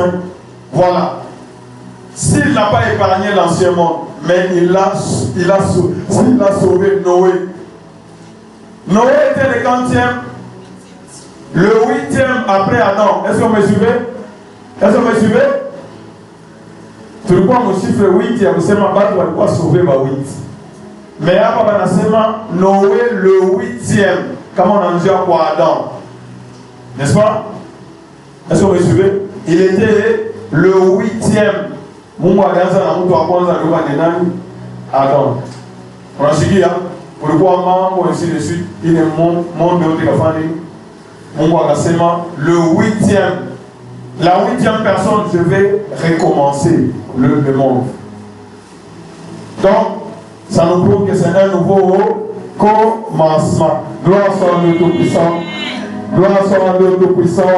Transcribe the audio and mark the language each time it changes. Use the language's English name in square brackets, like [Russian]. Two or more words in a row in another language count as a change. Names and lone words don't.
[French] Voilà. S'il n'a pas épargné l'ancien monde, mais il a sauvé Noé. Noé était le 40e, le 8e après Adam. Est-ce que vous me suivez? Est-ce que vous me suivez? [Swahili] Tulikuwa mchiffre 8 ya kusema watu walikuwa sauvé ba 8. Mais hapa banasema Noé [French] le 8e [Swahili] kama unaanzia kwa Adam. [French] N'est-ce pas? Est-ce que vous me suivez? Il était le 8e. [Swahili] Mungu alianza na mtu wa kwanza alikuwa ni nani? Adam. Unasikia? Kulikuwa mambo [French] ainsi de suite. [Swahili] Ile monde yote kafani. Mungu akasema [French] le 8e. La 8e personne, je vais recommencer le monde. Donc, ça nous prouve que c'est un nouveau commencement. Gloire soit à Dieu Tout-Puissant. Gloire soit à Dieu Tout-Puissant.